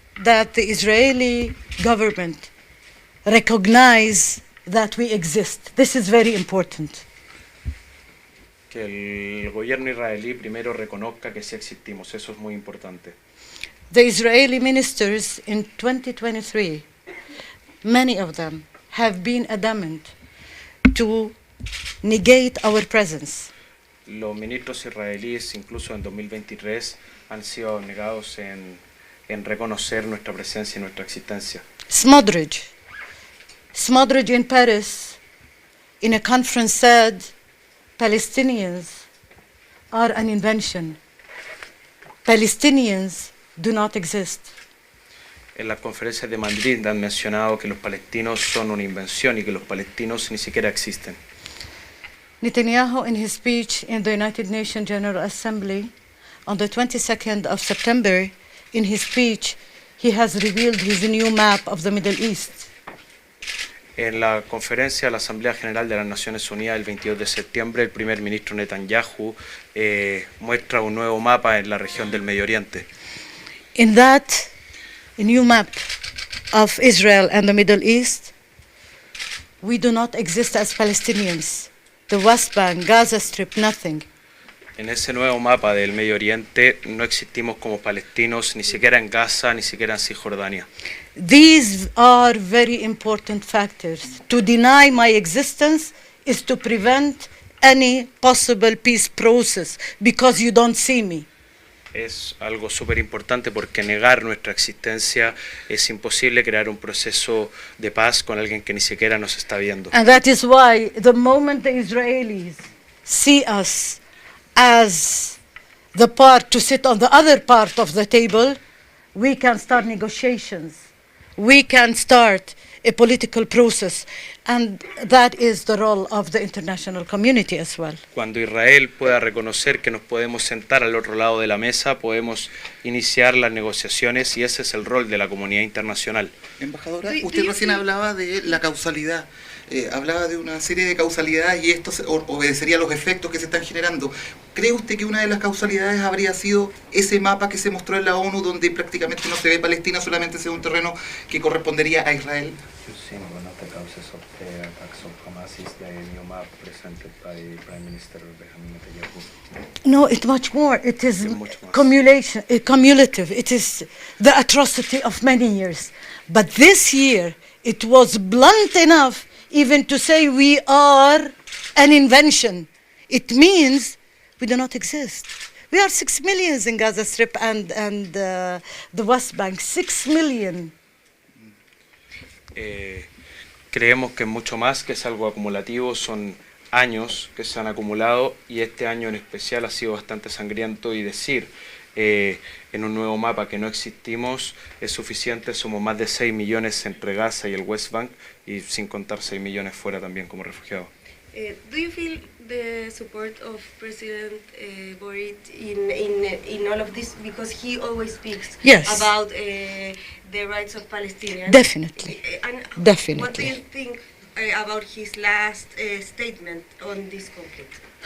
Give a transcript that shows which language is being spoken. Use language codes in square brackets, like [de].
[en] that the Israeli government recognize that we exist. This is very important. [es] Que el gobierno israelí primero reconozca que sí existimos, eso es muy importante. [en] The Israeli ministers in 2023, many of them have been adamant to negate our presence. [es] Los ministros israelíes, incluso en 2023, han sido negados en reconocer nuestra presencia y nuestra existencia. [en] Smotrich in Paris, in a conference, said Palestinians are an invention. Palestinians do not exist. [es] En las conferencias de Madrid han mencionado que los palestinos son una invención y que los palestinos ni siquiera existen. [en] Netanyahu, in his speech in the United Nations General Assembly on the 22nd of September, in his speech, he has revealed his new map of the Middle East. [es] En la conferencia de la Asamblea General de las Naciones Unidas el 22 de septiembre, el primer ministro Netanyahu muestra un nuevo mapa en la región del Medio Oriente. [en] In that new map of Israel and the Middle East, we do not exist as Palestinians. The West Bank, Gaza Strip, nothing. [es] En ese nuevo mapa del Medio Oriente no existimos como palestinos, ni siquiera en Gaza, ni siquiera en Cisjordania. [en] These are very important factors. To deny my existence is to prevent any possible peace process because you don't see me. [es] Es algo súper importante porque negar nuestra existencia es imposible crear un proceso de paz con alguien que ni siquiera nos está viendo. [en] And that is why the moment the Israelis see us as the part to sit on the other part of the table, we can start negotiations. We can start a political process, and that is the role of the international community as well. [es] Cuando Israel pueda reconocer que nos podemos sentar al otro lado de la mesa, podemos iniciar las negociaciones y ese es el rol de la comunidad internacional. Embajadora, usted recién hablaba de la causalidad. Hablaba de una serie de causalidades y esto obedecería a los efectos que se están generando. ¿Cree usted que una de las causalidades habría sido ese mapa que se mostró en la ONU donde prácticamente no se ve Palestina, solamente se ve un terreno que correspondería a Israel? [en] One of the causes of the attacks of Hamas is the new map presented by Prime Minister Benjamin Netanyahu. No, it's much more. It is much more. cumulative. It is the atrocity of many years. But this year, it was blunt enough even to say we are an invention. It means we do not exist. We are 6 million in Gaza Strip and the West Bank. 6 million. [es] Creemos que es mucho más, que es algo acumulativo, son años que se han acumulado y este año en especial ha sido bastante sangriento y decir en un nuevo mapa que no existimos es suficiente, somos más de 6 millones entre Gaza y el West Bank y sin contar 6 millones fuera también como refugiados. [en] Do you feel the support of President Boric in all of this because he always speaks about the rights of Palestinians? Definitely. Definitely. What do you think about his last statement on this conflict?